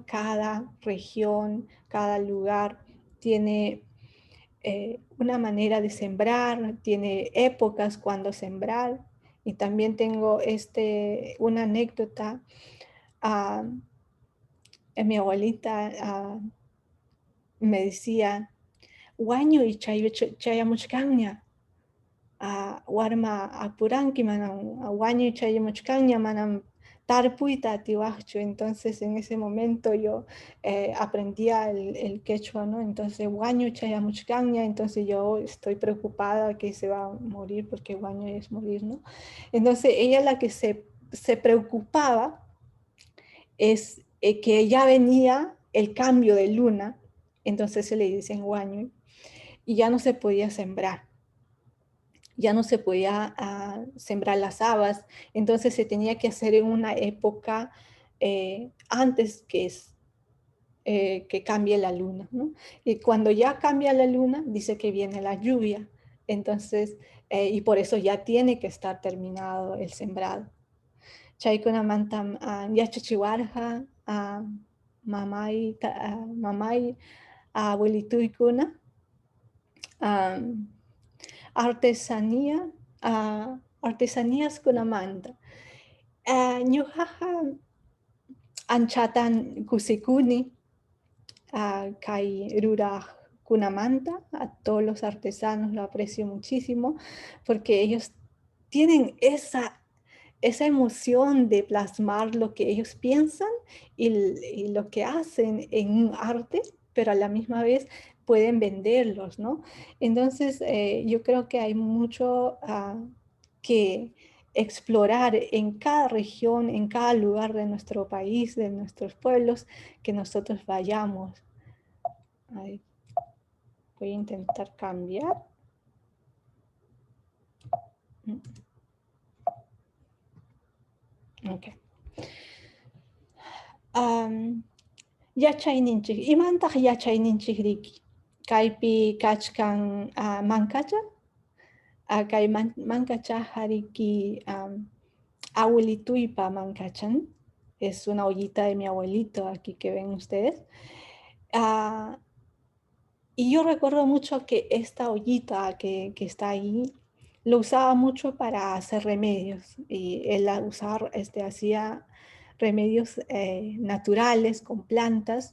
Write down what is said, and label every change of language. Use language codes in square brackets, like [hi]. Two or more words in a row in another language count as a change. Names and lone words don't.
[es] Cada región, cada lugar tiene una manera de sembrar, tiene épocas cuando sembrar. Y también tengo una anécdota. Mi abuelita me decía, [qu] "Wañu y chayamuchkaña, warma apuranki manam, wañu y chayamuchkaña manam tarpuita atiwahchu". [es] Entonces en ese momento yo aprendía el quechua, ¿no? [qu] Entonces wañu chayamuchkaña, [es] entonces yo estoy preocupada que se va a morir porque wañu es morir, ¿no? Entonces ella la que se preocupaba es que ya venía el cambio de luna, entonces se le dicen wañu, y ya no se podía sembrar, ya no se podía sembrar las habas, entonces se tenía que hacer en una época antes que cambie la luna, ¿no? Y cuando ya cambia la luna, dice que viene la lluvia, entonces, y por eso ya tiene que estar terminado el sembrado. [qu] Chaykuna mantam yachachiwarja mamay abuelituykuna artesanías kunamanta. Ñuqaqa anchatan kusikuni kay ruraq kunamanta. [es] A todos los artesanos lo aprecio muchísimo porque ellos tienen esa emoción de plasmar lo que ellos piensan y lo que hacen en un arte, pero a la misma vez pueden venderlos, ¿no? Entonces, yo creo que hay mucho que explorar en cada región, en cada lugar de nuestro país, de nuestros pueblos, que nosotros vayamos. Ay, voy a intentar cambiar. Ok. [qu] Yachayninchik, imantaq yachayninchik riki. Kaypi kachkan mankacha, kay mankacha riki abuelituypa mankachan. [es] Es una ollita de mi abuelito aquí que ven ustedes. Y yo recuerdo mucho que esta ollita que está ahí, lo usaba mucho para hacer remedios. Y él hacía remedios naturales con plantas.